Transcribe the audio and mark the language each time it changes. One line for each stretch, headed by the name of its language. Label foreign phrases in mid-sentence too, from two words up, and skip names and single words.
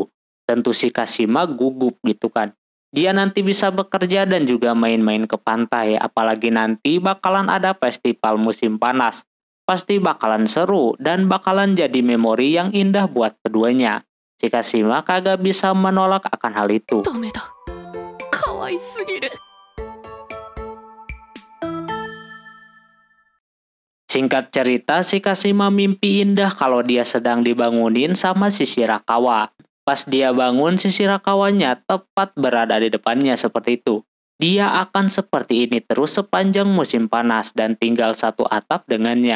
Indonesian: Tentu si Kashima gugup gitu kan. Dia nanti bisa bekerja dan juga main-main ke pantai. Apalagi nanti bakalan ada festival musim panas. Pasti bakalan seru dan bakalan jadi memori yang indah buat keduanya. Si Kashima kagak bisa menolak akan hal itu.
Japanese: ダメだ可愛すぎる
Indonesian: Singkat cerita, si Kashima mimpi indah kalau dia sedang dibangunin sama si Shirakawa. Pas dia bangun, si Shirakawanya tepat berada di depannya seperti itu. Dia akan seperti ini terus sepanjang musim panas dan tinggal satu atap dengannya.